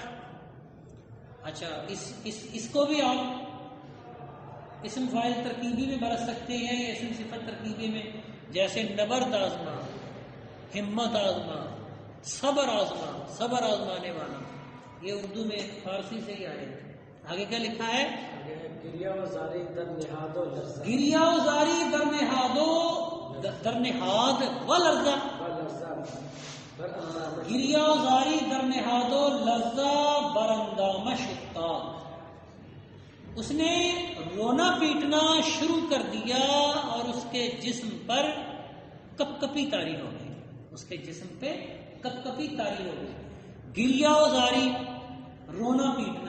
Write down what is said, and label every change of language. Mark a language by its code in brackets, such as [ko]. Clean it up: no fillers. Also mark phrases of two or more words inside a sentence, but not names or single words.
[ur] اچھا، اس کو بھی آپ اسم فاعل ترکیبی میں برت سکتے ہیں یا اسم صفت ترکیبی میں، جیسے نبرد آزما، ہمت آزما، صبر آزما، صبر آزمانے والا. یہ اردو میں فارسی سے ہی آئے. آگے کیا لکھا ہے؟ [fa] گریا و زاری در نہاد و لرزہ. گریا و زاری در نہاد و لرزہ. گریا و زاری در نہاد و لرزہ براندام شتا. [ur] اس نے رونا پیٹنا شروع کر دیا اور اس کے جسم پر کپ کپی طاری ہو گئی. اس کے جسم پہ کپ کپی طاری ہو گئی. گریا و زاری رونا پیٹنا.